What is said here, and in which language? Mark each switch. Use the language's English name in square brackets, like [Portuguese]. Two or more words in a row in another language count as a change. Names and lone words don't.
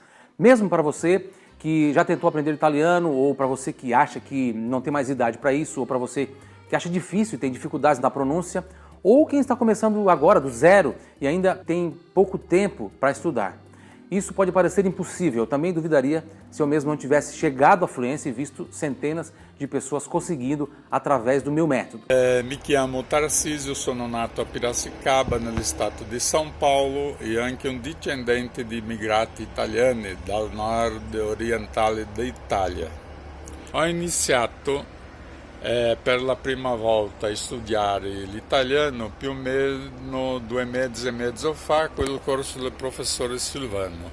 [Portuguese] Mesmo para você que já tentou aprender italiano, ou para você que acha que não tem mais idade para isso, ou para você que acha difícil e tem dificuldades na pronúncia, ou quem está começando agora do zero e ainda tem pouco tempo para estudar. Isso pode parecer impossível, eu também duvidaria se eu mesmo não tivesse chegado à fluência e visto centenas de pessoas conseguindo através do meu método. [Italian] Mi chiamo Tarcisio, sono nato a Piracicaba, nello stato di São Paulo, e anche un discendente di immigrati italiani dal nord orientale d'Italia. Ho iniziato per la prima volta a studiare l'italiano più o meno 2 mesi e mezzo fa con il corso del professore Silvano.